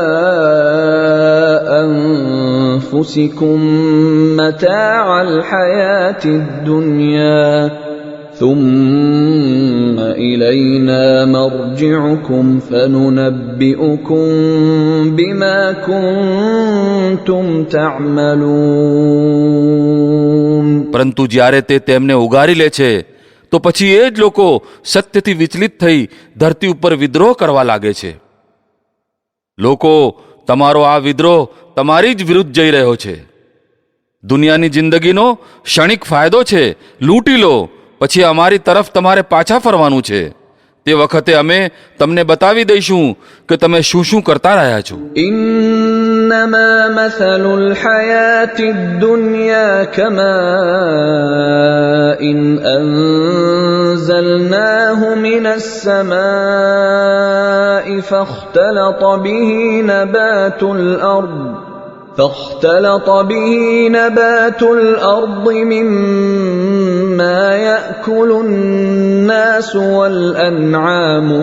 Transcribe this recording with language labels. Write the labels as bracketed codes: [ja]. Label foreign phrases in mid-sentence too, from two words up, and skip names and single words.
[ar] أَنفُسِكُمْ مَتَاعَ الْحَيَاةِ الدُّنْيَا ثُمَّ إِلَيْنَا مَرْجِعُكُمْ فَنُنَبِّئُكُم بِمَا كُنتُمْ تَعْمَلُونَ. [gu] પરંતુ જ્યારે તે તેમને ઉગારી લે છે તો પછી એ જ લોકો સત્યથી વિચલિત થઈ ધરતી ઉપર વિદ્રોહ કરવા લાગે છે. લોકો, તમારો આ વિદ્રોહ તમારી જ વિરુદ્ધ જઈ રહ્યો છે. દુનિયાની જિંદગીનો ક્ષણિક ફાયદો છે, લૂંટી લો, પછી અમારી તરફ તમારે પાછા ફરવાનું છે. તે વખતે અમે તમને બતાવી દઈશું કે તમે શું શું કરતા રહ્યા છો. [ar] إنما مثل الحياة الدنيا كماء أنزلناه من السماء فاختلط به نبات الأرض مما يأكل الناس والأنعام